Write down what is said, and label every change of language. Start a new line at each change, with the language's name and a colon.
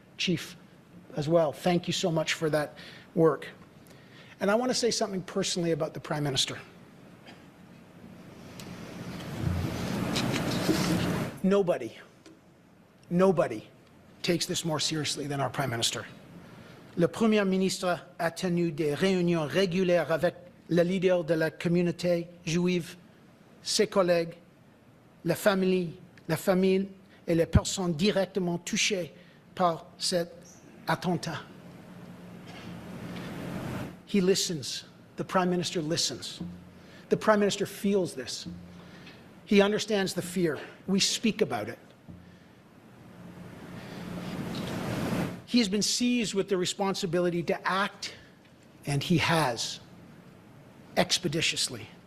English: Chief as well, thank you so much for that work. And I want to say something personally about the Prime Minister. Nobody takes this more seriously than our Prime Minister.
French: Le Premier ministre a tenu des réunions régulières avec le leader de la communauté juive, ses collègues, la famille et les personnes directement touchées par cet attentat.
English: He listens. The Prime Minister listens. The Prime Minister feels this. He understands the fear. We speak about it. He has been seized with the responsibility to act, and he has, expeditiously.